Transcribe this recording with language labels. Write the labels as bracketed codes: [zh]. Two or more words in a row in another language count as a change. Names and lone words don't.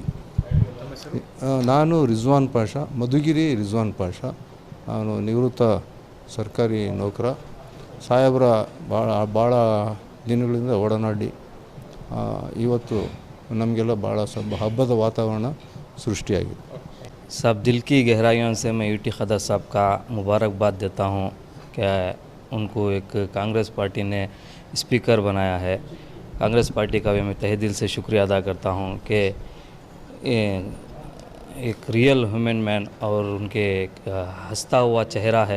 [kn] ನಾನು ಮಧುಗಿರಿ ರಿಜ್ವಾನ್ ಪಾಷಾ. ನಾನು ನಿವೃತ್ತ ಸರ್ಕಾರಿ ನೌಕರ. ಸಾಹೇಬರ ಭಾಳ ದಿನಗಳಿಂದ ಒಡನಾಡಿ ಇವತ್ತು ನಮಗೆಲ್ಲ ಭಾಳ ಹಬ್ಬದ ವಾತಾವರಣ ಸೃಷ್ಟಿಯಾಗಿದೆ. [hi] सब दिल की गहराइयों से मैं यूटी खदर साहब का मुबारकबाद देता हूँ कि उनको एक कांग्रेस पार्टी ने स्पीकर बनाया है. कांग्रेस पार्टी का भी मैं तहे दिल से शुक्रिया अदा करता हूँ कि एक [en] real human man [hi] और उनके हंसता हुआ चेहरा है.